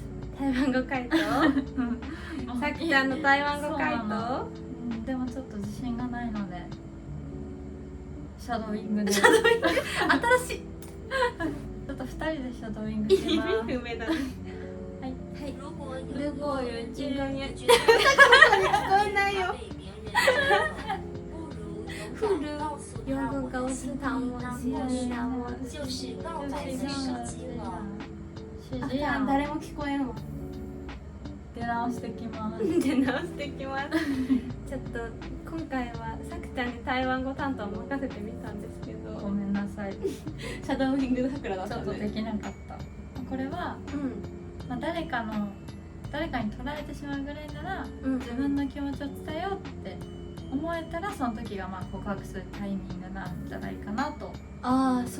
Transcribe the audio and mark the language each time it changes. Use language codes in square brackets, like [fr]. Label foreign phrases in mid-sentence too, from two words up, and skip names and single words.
[ja] 台湾語回答さきちゃんの台湾語回答、でもちょっと自信がないのでシャドーイングでシャドーイング新しいちょっと2人でシャドーイングします。意味不明だね。はい、 [zh] 如果如果有人觉得 [ja] 聞こえないよ。 [zh] 不如勇敢告诉他我喜欢我，就是告白的时机了。 [ja] あ、誰も聞こえんわ。出直してきます。出直してきます。ちょっと今回はさくちゃんに台湾語担当を任せてみたんですけど、ごめんなさい。シャドーイング桜だっちょたね。っとできなかった。これは、誰かに取られてしまうぐらいなら、自分の気持ちを伝えようって思えたら、その時が告白するタイミングなんじゃないかなと思います。